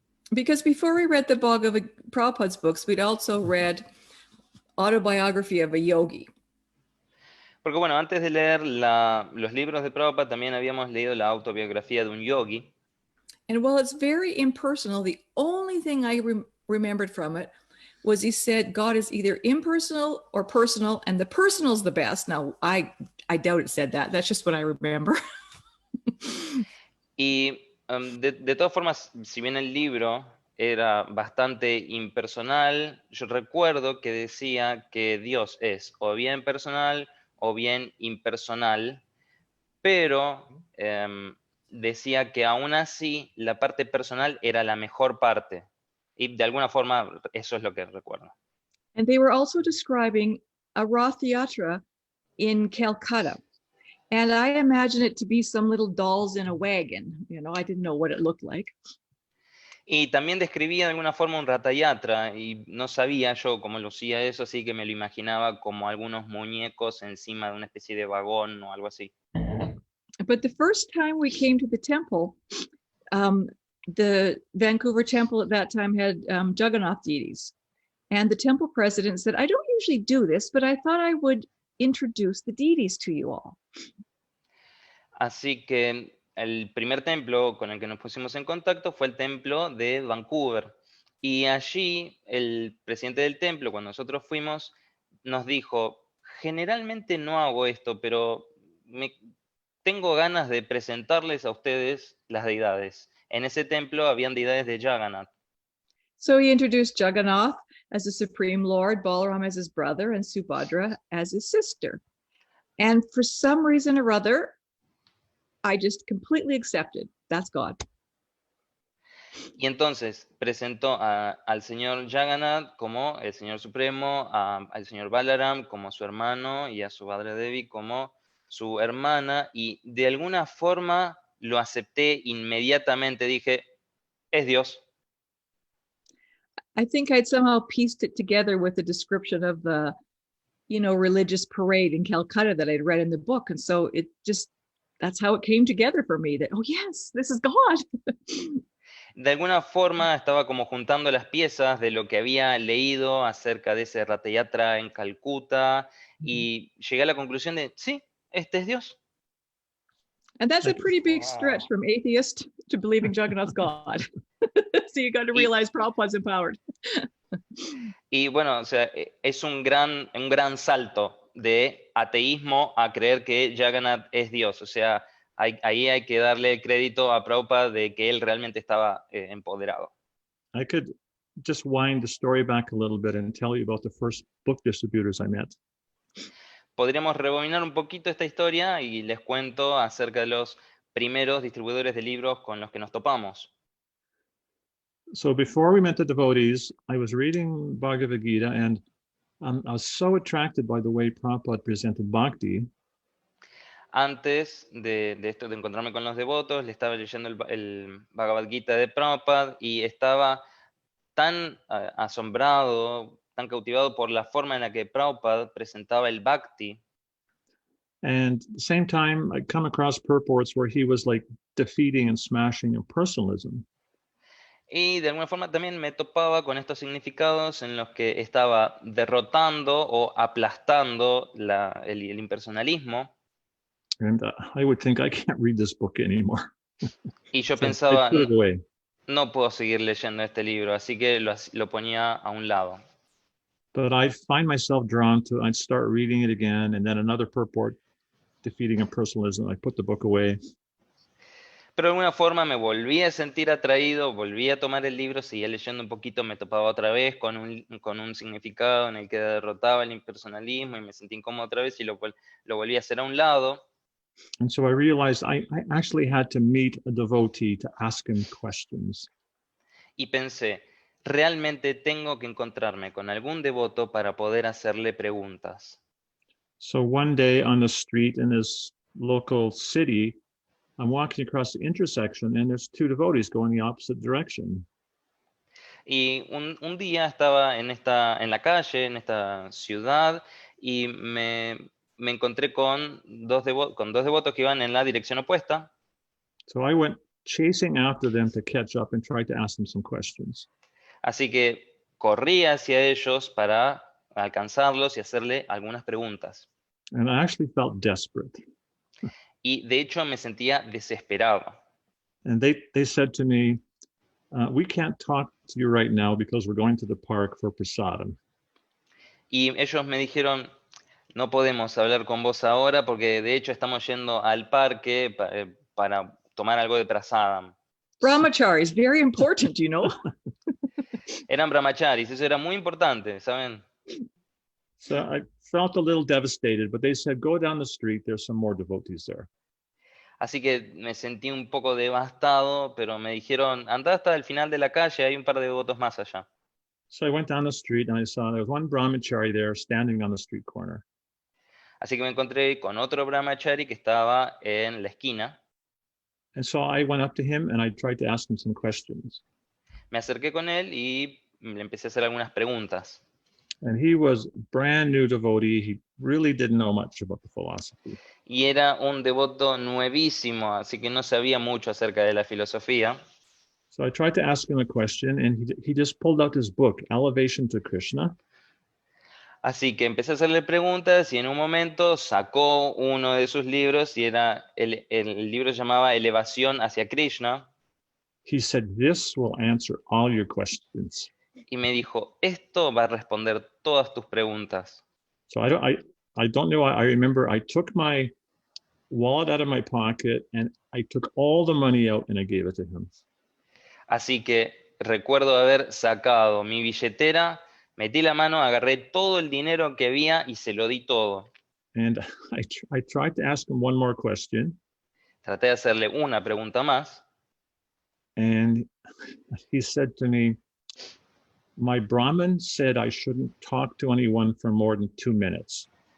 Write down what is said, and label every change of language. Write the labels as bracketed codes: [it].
[en] Because before we read the Bhagavad Prabhupada's books, we'd also read Autobiography of a Yogi. [es] Porque bueno, antes de leer los libros de Prabhupada, también habíamos leído la autobiografía de un yogi. [en] And while it's very impersonal, the only thing I remembered from it was he said God is either impersonal or personal, and the personal is the best. Now, I doubt it said that. That's just what I remember. [es] Y de todas formas, si bien el libro era bastante impersonal, yo recuerdo que decía que Dios es o bien personal o bien impersonal, pero decía que aún así la parte personal era la mejor parte. Y de alguna forma eso es lo que recuerdo. [en] And they were also describing a Rath Yatra in Calcutta. And I imagine it to be some little dolls in a wagon. I didn't know what it looked like. [es] Y también describía de alguna forma un ratayatra, y no sabía yo cómo lucía eso, así que me lo imaginaba como algunos muñecos encima de una especie de vagón o algo así. [en] But the first time we came to the temple, the Vancouver temple at that time had Jagannath deities. And the temple president said, I don't usually do this, but I thought I would introduce the deities to you all. [es] Así que el primer templo con el que nos pusimos en contacto fue el templo de Vancouver. Y allí el presidente del templo, cuando nosotros fuimos, nos dijo, generalmente no hago esto, pero tengo ganas de presentarles a ustedes las deidades. En ese templo habían deidades de Jagannath. [en] So he introduced Jagannath as the Supreme Lord, Balaram as his brother, and Subhadra as his sister. And for some reason or other, I just completely accepted. That's God. [es] Y entonces presentó al señor Jagannath como el señor supremo, al señor Balaram como su hermano y a Subhadra Devi como su hermana, y de alguna forma lo acepté inmediatamente. Dije, es Dios. [en] I think I'd somehow pieced it together with the description of the, religious parade in Calcutta that I'd read in the book. And so it just, that's how it came together for me, that, oh yes, this is God. [es] De alguna forma estaba como juntando las piezas de lo que había leído acerca de ese ratayatra en Calcuta, y llegué a la conclusión de, sí, este es Dios. [en] And that's a pretty big stretch from atheist to believing Jagannath's God. So you got to realize Prabhupada's empowered. [es] Y bueno, o sea, es un gran salto de ateísmo a creer que Jagannath es Dios. O sea, ahí hay que darle crédito a Prabhupada de que él realmente estaba empoderado. [en] I could just wind the story back a little bit and tell you about the first book distributors I met. [es] Podríamos rebobinar un poquito esta historia y les cuento acerca de los primeros distribuidores de libros con los que nos topamos. [en] So before we met the devotees, I was reading Bhagavad Gita, and I was so attracted by the way Prabhupada presented bhakti. [es] Antes de esto, de encontrarme con los devotos, le estaba leyendo el Bhagavad Gita de Prabhupada y estaba tan asombrado, tan cautivado por la forma en la que Prabhupada presentaba el bhakti. [en] And at the same time, I come across purports where he was like defeating and smashing impersonalism. [es] Y de alguna forma también me topaba con estos significados en los que estaba derrotando o aplastando el impersonalismo. [en] And I would think, I can't read this book anymore. [es] Y yo [en] So [es] pensaba, [en] I put it away. [es] no puedo seguir leyendo este libro, así que lo ponía a un lado. [en] But I find myself drawn to, I'd start reading it again, and then another purport defeating impersonalism. I put the book away. [es] Pero de alguna forma me volví a sentir atraído, volví a tomar el libro, seguía leyendo un poquito, me topaba otra vez con un significado en el que derrotaba el impersonalismo y me sentí incómodo otra vez y lo volví a hacer a un lado. [en] And so I realized I actually had to meet a devotee to ask him questions. [es] Y pensé, realmente tengo que encontrarme con algún devoto para poder hacerle preguntas. [en] So one day on the street in this local city, I'm walking across the intersection and there's two devotees going the opposite direction. [es] Y un día estaba en la calle, en esta ciudad, y me encontré con dos devotos que iban en la dirección opuesta. [en] So I went chasing after them to catch up and tried to ask them some questions. [es] Así que corrí hacia ellos para alcanzarlos y hacerle algunas preguntas. [en] And I actually felt desperate. [es] Y de hecho me sentía desesperado. [en] And they said to me, we can't talk to you right now because we're going to the park for prasadam. [es] Y ellos me dijeron, no podemos hablar con vos ahora porque de hecho estamos yendo al parque para tomar algo de prasadam. [en] Brahmacharis, very important, you know. [es] Eran brahmacharis, eso era muy importante, ¿saben? [en] So I felt a little devastated, but they said, go down the street, there's some more devotees there. [es] Así que me sentí un poco devastado, pero me dijeron, anda hasta el final de la calle, hay un par de devotos más allá. [en] So I went down the street and I saw there was one brahmachari there standing on the street corner. [es] Así que me encontré con otro brahmachari que estaba en la esquina. [en] And so I went up to him and I tried to ask him some questions. [es] me acerqué con él y le empecé a hacer algunas preguntas. [en] And he was brand new devotee. He really didn't know much about the philosophy. [es] Y era un devoto nuevísimo, así que no sabía mucho acerca de la filosofía. [en] So I tried to ask him a question, and he just pulled out his book, Elevation to Krishna. [es] Así que empecé a hacerle preguntas y en un momento sacó uno de sus libros y era el libro se llamaba Elevación hacia Krishna. [en] He said, "This will answer all your questions." [es] Y me dijo, esto va a responder todas tus preguntas. [en] So I don't know. I remember I took my wallet out of my pocket and I took all the money out and I gave it to him. [es] Así que recuerdo haber sacado mi billetera, metí la mano, agarré todo el dinero que había y se lo di todo. [en] And I tried to ask him one more question. [es] Traté de hacerle una pregunta más. [en] And he said to me, "My Brahmin said I shouldn't talk to anyone for more than 2 minutes."